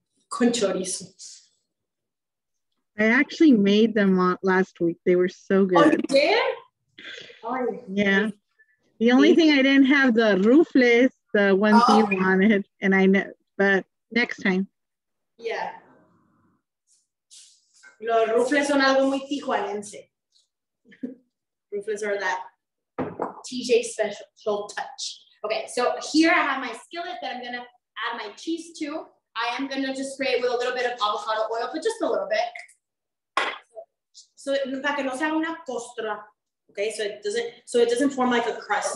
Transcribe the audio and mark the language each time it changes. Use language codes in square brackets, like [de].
[es] Con chorizo. [en] I actually made them last week. They were so good. Oh, you did? Oh, yeah. The only thing I didn't have the roofless, the ones you wanted, and I know, but next time. Yeah. [es] Los roofless son algo muy tijuanense. [en] Roofless are that TJ special touch. Okay, so here I have my skillet that I'm gonna add my cheese to. I am gonna just spray it with a little bit of avocado oil, but just a little bit. So [es] para que no sea una costra. [en] Okay, so it doesn't form like a crust.